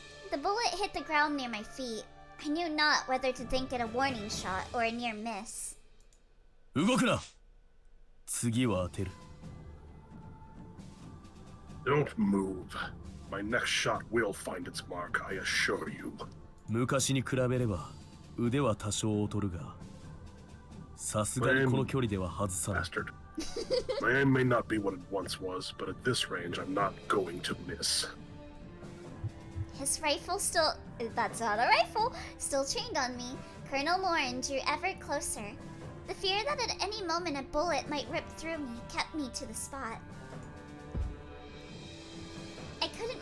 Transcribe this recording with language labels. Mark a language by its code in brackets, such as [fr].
[en] The bullet hit the ground near my feet. I knew not whether to think it a warning shot or a near miss. [ja] 動くな。次は当てる。 [en] Don't move. My next shot will find its mark, I assure you. [ja] 昔に比べれば腕は多少劣るが、さすがにこの距離では外さない。 [en] Bastard. My aim may not be what it once was, but at this range, I'm not going to miss. His rifle still... That's not a rifle! Still trained on me. Colonel Morin drew ever closer. The fear that at any moment a bullet might rip through me kept me to the spot. I couldn't